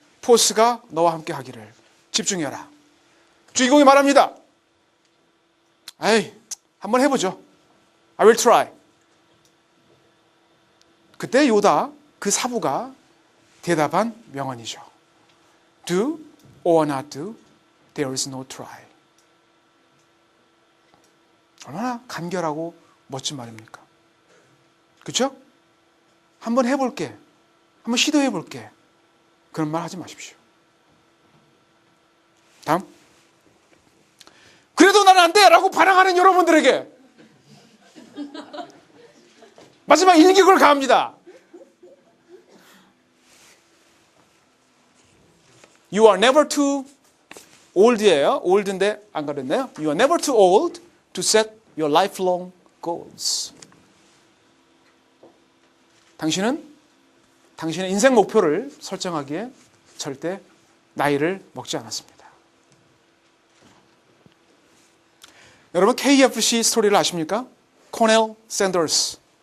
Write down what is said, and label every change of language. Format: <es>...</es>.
<ko>포스가 너와 함께 하기를. 집중해라. 주인공이 말합니다. 에이, 한번 해보죠.</ko> <en>I will try.</en> <ko>그때 요다, 그 사부가 대답한 명언이죠.</ko> <en>Do or not do, there is no try.</en> <ko>얼마나 간결하고 멋진 말입니까? 그렇죠? 한번 해볼게. 한번 시도해볼게. 그런 말 하지 마십시오. 다음. 그래도 난 안 돼! 라고 반항하는 여러분들에게 마지막 일격을 가합니다.</ko> <en>You are never too old이에요.</en> <ko>old인데 안 가렸네요.</ko> <en>You are never too old to set your lifelong goals.</en> <ko>당신은 당신의 인생 목표를 설정하기에 절대 나이를 먹지 않았습니다. 여러분 KFC 스토리를 아십니까? 코넬 샌더스.</ko>